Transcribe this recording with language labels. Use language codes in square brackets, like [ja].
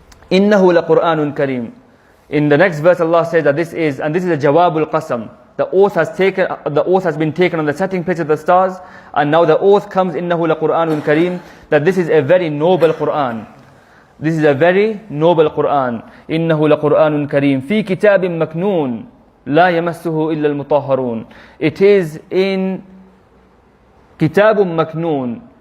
[ar] إِنَّهُ لَقُرْآنٌ كَرِيمٌ. [en] In the next verse Allah says that this is a Jawabul Qasam. The oath has been taken on the setting place of the stars, and now the oath comes, [ar] إِنَّهُ لَقُرْآنٌ كَرِيمٌ, [en] that this is a very noble Qur'an. This is a very noble Qur'an. [ar] إِنَّهُ لَقُرْآنٌ كَرِيمٌ فِي كِتَابٍ مَكْنُونٍ لا يمسه إلا المطهرون. [en] It is in [ar] كتاب مكنون.